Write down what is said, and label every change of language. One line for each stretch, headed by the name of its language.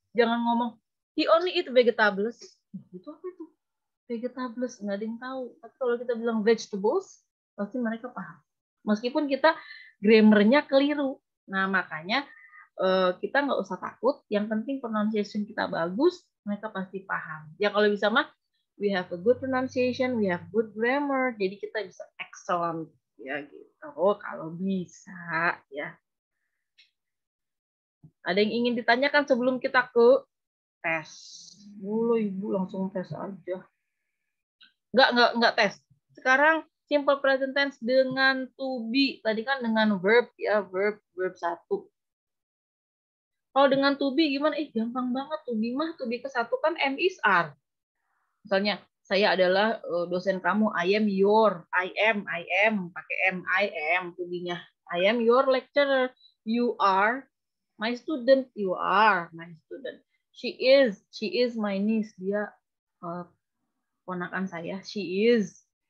Indonesian: Jangan ngomong
English: he only eat vegetables.
Indonesian: Itu apa itu? Vegetables, nggak ada yang tahu. Tapi kalau kita bilang vegetables, pasti mereka paham. Meskipun kita grammarnya keliru. Nah makanya kita nggak usah takut. Yang penting pronunciation kita bagus, mereka pasti paham. Ya kalau bisa mah,
English: we have a good pronunciation, we have good grammar,
Indonesian: jadi kita bisa excellent ya gitu. Oh kalau bisa ya. Ada yang ingin ditanyakan sebelum kita ke tes? Boleh Ibu langsung tes aja. Enggak tes. Sekarang simple present tense dengan to be. Tadi kan dengan verb ya, verb 1. Kalau dengan to be gimana? Gampang banget. To be mah, to be ke satu kan am is are. Misalnya, saya adalah dosen kamu,
English: I am your, I am,
Indonesian: pakai am, I am, to be-nya.
English: I am your lecturer, you are my student, you are my student. She is my niece,
Indonesian: dia ponakan saya,
English: she is.